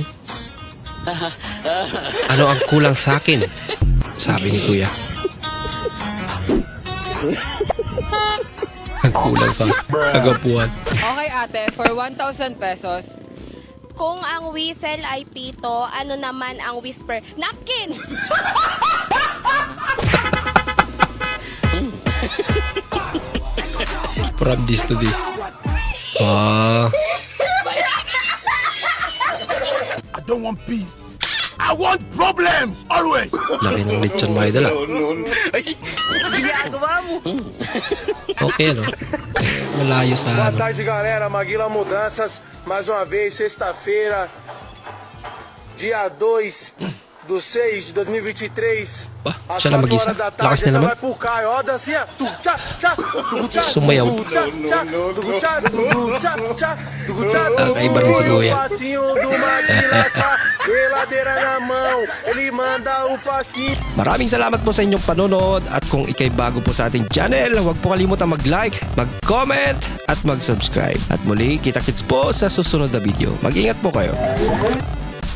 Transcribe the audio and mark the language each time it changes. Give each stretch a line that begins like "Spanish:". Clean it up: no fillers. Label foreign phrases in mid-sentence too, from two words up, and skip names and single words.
Filipino: Ano ang kulang sa akin? Sabi ni Kuya. Ang kulang sa kagapuan.
English: Okay ate, for 1,000 pesos.
Filipino: Kung ang whistle ay pito, ano naman ang whisper? Napkin!
English: From this to this. Ah. I don't want peace. I want problems always.
Filipino: Laki ng lechon mga idol ah. Ginagawa mo. Okay ano? Malayo sa
Portuguese: Boa
Filipino: ano.
Portuguese: tarde, galera. Maguila Mudanças. Mais uma vez, sexta-feira, dia 2/6 de 2023.
Filipino: Ah, siya lang mag-isa. Lakas niya naman.
Portuguese: Vai pro Caio. Ó, a dancinha. Tchá, tchá.
Filipino: Sumayaw. Tchá, tchá. Tchá, tchá, tchá. Kakaiba rin si Kuya.
Portuguese: Passinho do Maguila com a geladeira na mão. Ele manda o passinho.
Filipino: Maraming salamat po sa inyong panonood at kung ikay bago po sa ating channel, huwag po kalimutan mag-like, mag-comment at mag-subscribe. At muli, kita-kits po sa susunod na video. Mag-ingat po kayo.